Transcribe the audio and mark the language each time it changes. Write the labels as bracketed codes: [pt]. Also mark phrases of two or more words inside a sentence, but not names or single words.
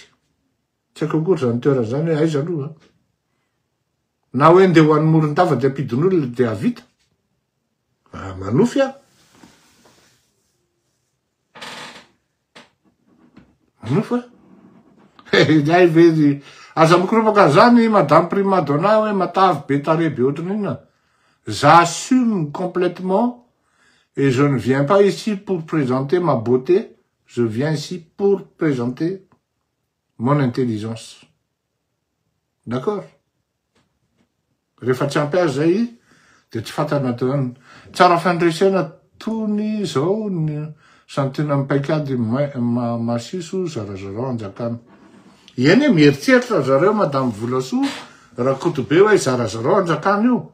[mg] Tsy haiko akory zany toerana zany hoe aiza aloha. Na hoe andeha ho any Morondava de ampidin'olona de avita. Manofy a. Manofy a. Zay vezy aza mikropaka zany madame [it] prima donna [mg] hoe matavy be taré be ohatran'inona. [fr] J'assume complètement et je ne viens pas ici pour présenter ma beauté, je viens ici pour présenter mon intelligence. D'accord? [mg] Rehefa tsy ampy zay de tsy fantana toany tsara fandresena tony zao ny santena mipaikady masiso zarazarao anjakana. Eny mieritseritra zareo madame Volasoa Rakotobe hoe zarazarao anjakana io.